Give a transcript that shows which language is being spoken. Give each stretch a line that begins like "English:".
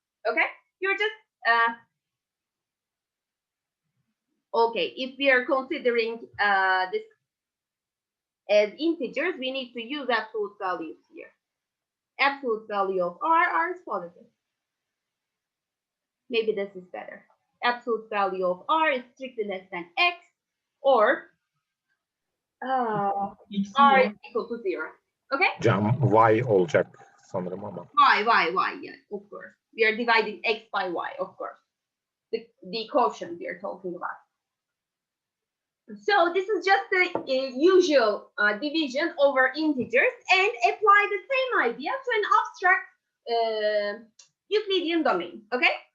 English: Okay, you're just okay, if we are considering this as integers, we need to use absolute values here. Absolute value of r is positive. Maybe this is better. Absolute value of r is strictly less than x, or r is equal to 0. Okay?
Turkish: Cam y olacak sanırım ama.
English: Y, yeah, of course. We are dividing x by y, of course. The quotient we are talking about. So this is just the usual division over integers, and apply the same idea to an abstract Euclidean domain. Okay?